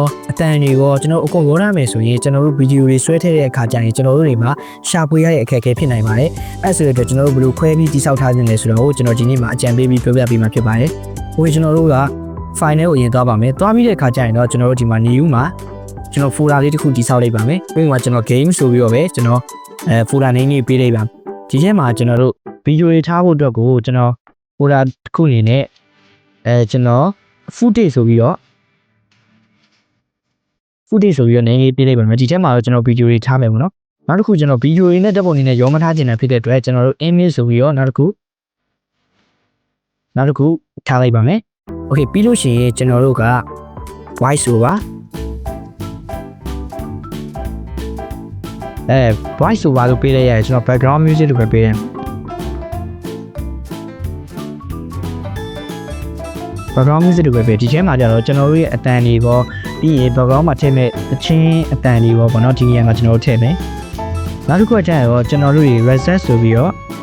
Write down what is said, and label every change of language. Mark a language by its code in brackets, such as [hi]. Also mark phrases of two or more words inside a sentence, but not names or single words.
[my] အသံတွေရောကျွန်တော်အကုန်ရောရမယ်ဆိုရင်ကျွန်တော်တို့ဗီဒီယိုတွေဆွဲထည့်တဲ့အခါကျရင်ကျွန်တော်တို့တွေမှာရှာဖွေရတဲ့အခက်အခဲဖြစ်နိုင်ပါတယ်အဲဆိုတော့ကျွန်တော်တို့ဘယ်လိုခွဲပြီးတည်ဆောက်ထားခြင်းလဲဆိုတော့ကျွန်တော်ဒီနေ့မှာအကြံပေးပြီးပြောပြပေးမှာဖြစ်ပါတယ်ဟိုကျွန်တော်တို့က file ကိုအရင်သွားပါမယ်သွားပြီးတဲ့အခါကျရင်တော့ကျွန်တော်တို့ဒီမှာ new မှာကျွန်တော် folder လေးတစ်ခုတည်ဆောက်လိုက်ပါမယ်ပြီးတော့ကျွန်တော် game ဆိုပြီးတော့ပဲကျွန်တော် [en] folder name [my] လေးပေးလိုက်ပါဒီထဲမှာကျွန်တော်တို့ video တွေထားဖို့အတွက်ကိုကျွန်တော် folder တစ်ခုအနေနဲ့ကျွန်တော် footage ဆိုပြီးတော့ name လေးပေးလိုက်ပါမယ်ဒီထဲမှာတော့ကျွန်တော် video တွေထားမယ်ပေါ့နော်နောက်တစ်ခုကျွန်တော် video တွေနဲ့ဓာတ်ပုံတွေနဲ့ရောမထားခြင်းနဲ့ဖြစ်တဲ့အတွက်ကျွန်တော်တို့ image ဆိုပြီးတော့နောက်တစ်ခုထားလိုက်ပါမယ် okay ပြီးလို့ရှိရင်ကျွန်တော်တို့က [en] voice over voice over [my] လို့ပေးလိုက်ရတယ်ကျွန်တော် [en] background music [my] လို့ပဲပေးတယ် [en] background music [my] လို့ပဲပေးဒီထဲမှာကျတော့ကျွန်တော်တို့ရဲ့အတန်တွေပေါ့ပြီးရင် background မှာထည့်မဲ့အချင်းအတန်တွေပေါ့ဗောနော်ဒီနေရာမှာကျွန်တော်တို့ထည့်မယ်နောက်တစ်ခုကကျတော့ကျွန်တော်တို့တွေ reset ဆိုပြီးတော့